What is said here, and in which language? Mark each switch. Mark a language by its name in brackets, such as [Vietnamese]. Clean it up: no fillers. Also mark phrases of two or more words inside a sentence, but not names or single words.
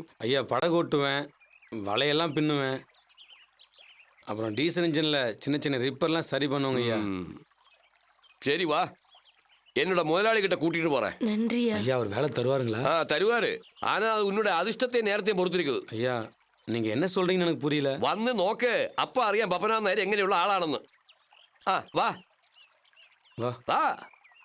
[Tamil] ஐயா, படகு ஓட்டுவேன், வலையெல்லாம் பின்னுவேன், அப்புறம் டீசல் இன்ஜின்ல சின்ன சின்ன ரிப்பர்லாம் சரி பண்ணுவோங்க ஐயா. சரி வா, என்னோட முதலாளி கிட்ட கூட்டிட்டு போறேன். நன்றி ஐயா. அவர் வேலை தருவாருங்களா? தருவாரு. ஆனா அது உன்னோட அதிர்ஷ்டத்தையும் நேரத்தையும் பொறுத்திருக்குது. ஐயா, நீங்க என்ன சொல்றீங்கன்னு எனக்கு புரியல. [Malayalam] വന്ന് നോക്ക്. അപ്പ അറിയാം പപ്പനാൻ നേരം എങ്ങനെയുള്ള ആളാണെന്ന്. ആ വാ വാ. വാ.